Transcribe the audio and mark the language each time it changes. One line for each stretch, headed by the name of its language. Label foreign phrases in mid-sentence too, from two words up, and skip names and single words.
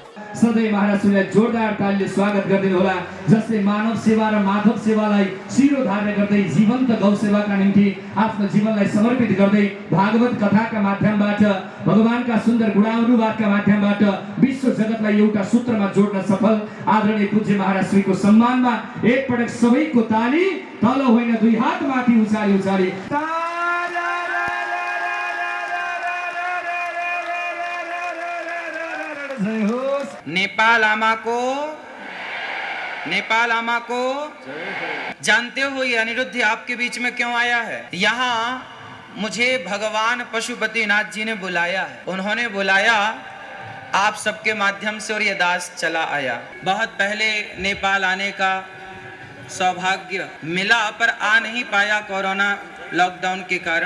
Nepali: सधैँ महाराजलाई जोरदार तालीले स्वागत गरिदिनु होला, जसले मानव सेवा र माधव सेवालाई शिरोधार्य गर्दै जीवन्त गौ सेवाका निम्ति आफ्नो जीवनलाई समर्पित गर्दै भागवत कथाका माध्यमबाट भगवानका सुन्दर गुणानुवादका माध्यमबाट विश्व जगतलाई एउटा सूत्रमा जोड्न सफल आदरणीय पूज्य महाराज श्रीको सम्मानमा एकपटक सबैको ताली, तल होइन दुई हात माथि उचाली उचाली नेपाल आमा को, नेपाल आमा को।
Hindi: जानते हो ये अनिरुद्ध आपके बीच में क्यों आया है? यहाँ मुझे भगवान पशुपतिनाथ जी ने बुलाया है। उन्होंने बुलाया आप सबके माध्यम से और ये दास चला आया। बहुत पहले नेपाल आने का सौभाग्य मिला पर आ नहीं पाया कोरोना लॉकडाउन के कारण।